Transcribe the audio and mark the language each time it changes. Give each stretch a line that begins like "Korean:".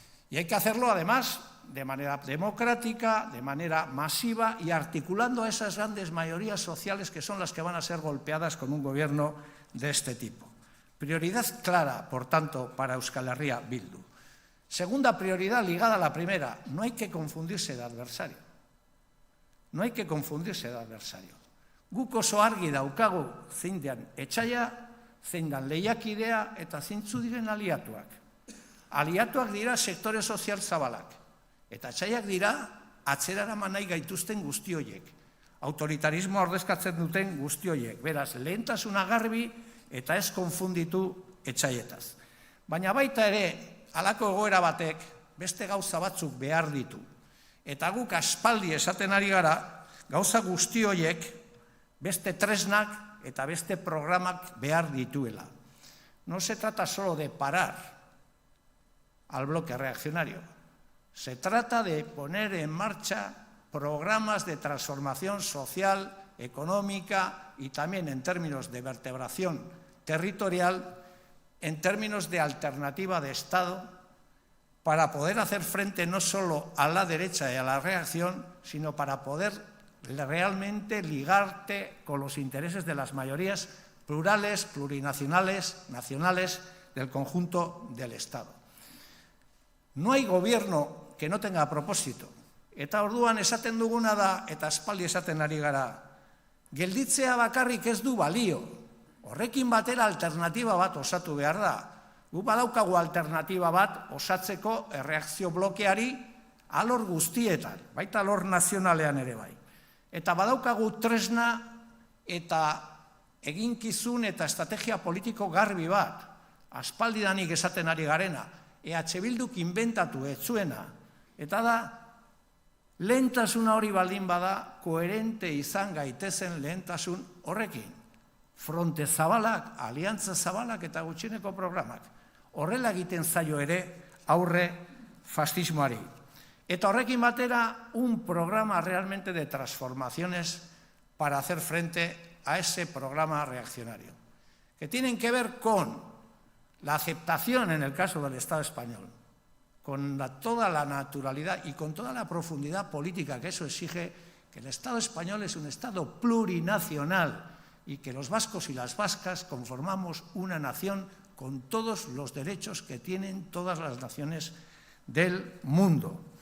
Spanish: Y hay que hacerlo, además, de manera democrática, de manera masiva y articulando a esas grandes mayorías sociales que son las que van a ser golpeadas con un gobierno de este tipo. Prioridad clara, por tanto, para Euskal Herria Bildu. Segunda prioridad ligada a la primera, no hay que confundirse de adversario. No hay que confundirse de adversario.
Basque: Guk oso argi daukagu zein den etxaia, zein den lehiakidea eta zeintzu diren aliatuak. Aliatuak dira sektore sozial zabalak. Eta etxaiak dira atzeraraman nahi gaituzten guzti horiek. Autoritarismoa ordezkatzen duten guzti horiek. Beraz, lehentasuna garbi eta ez konfunditu etxaietaz. Baina baita ere, halako egoera batek beste gauza batzuk behar ditu. Eta guk aspaldi esaten ari gara, gauza guzti horiek beste tresnak eta beste programak behar dituela.
Spanish: No se trata solo de parar al bloque reaccionario. Se trata de poner en marcha programas de transformación social, económica y también en términos de vertebración territorial, en términos de alternativa de Estado, para poder hacer frente no solo a la derecha y a la reacción, sino para poder realmente ligarte con los intereses de las mayorías plurales, plurinacionales, nacionales del conjunto del Estado. No hay gobierno que no tenga propósito.
Basque: Eta orduan esaten duguna da, eta aspaldi esaten ari gara, gelditzea bakarrik ez du balio. Horrekin batera alternatiba bat osatu behar da. Gu badaukagu alternatiba bat osatzeko erreakzio blokeari alor guztietan, baita alor nazionalean ere bai. Eta badaukagu tresna eta eginkizun eta estrategia politiko garbi bat. Aspaldidanik esaten ari garena, EH Bilduk inventatu ez zuena. Eta da, lehentasuna hori baldin bada, koherente izan gaitezen lehentasun horrekin. Fronte zabalak, aliantza zabalak eta gutxieneko programak. Horrela egiten zaio ere aurre fascismoari. Eta horrekin batera,
Spanish: un programa realmente de transformaciones para hacer frente a ese programa reaccionario, que tienen que ver con la aceptación en el caso del Estado español, con toda la naturalidad y con toda la profundidad política que eso exige, que el Estado español es un Estado plurinacional y que los vascos y las vascas conformamos una nación con todos los derechos que tienen todas las naciones del mundo.